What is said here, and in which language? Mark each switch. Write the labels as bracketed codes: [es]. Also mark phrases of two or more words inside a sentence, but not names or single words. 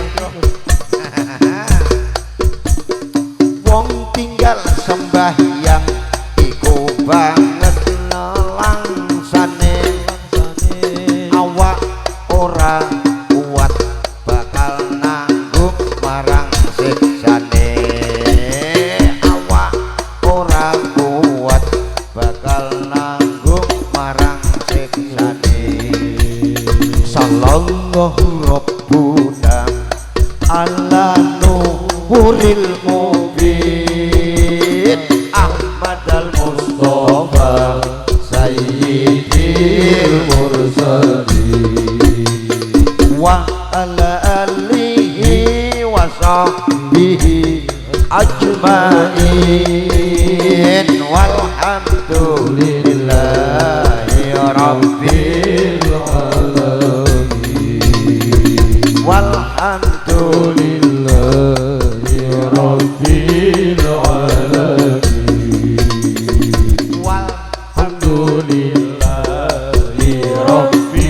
[jv] wong tinggal sembahyang iku banget awak ora kuat bakal nanggung marang siksane. Awak ora kuat bakal nanggung marang siksane. [ar] صلى الله ربنا على نور المبين أحمد المصطفى سيد المرسلين وعلى آله وصحبه أجمعين والحمد لله رب العالمين والحمد لله رب العالمين والحمد لله رب